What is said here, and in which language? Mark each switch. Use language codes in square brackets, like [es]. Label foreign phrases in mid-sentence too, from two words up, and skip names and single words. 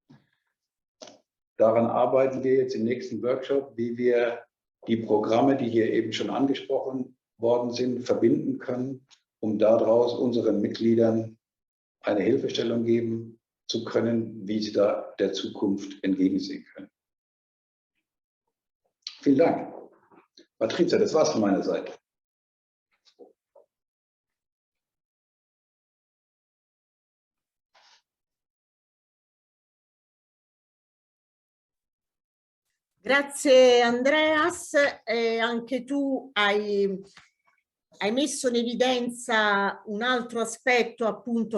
[de] Daran arbeiten wir jetzt im nächsten Workshop, wie wir die Programme, die hier eben schon angesprochen worden sind, verbinden können, um daraus unseren Mitgliedern eine Hilfestellung geben zu können, wie sie da der Zukunft entgegensehen können. Vielen Dank. Patrizia, das war's von meiner Seite. [it] Grazie Andreas, anche tu hai messo in evidenza un altro aspetto, appunto,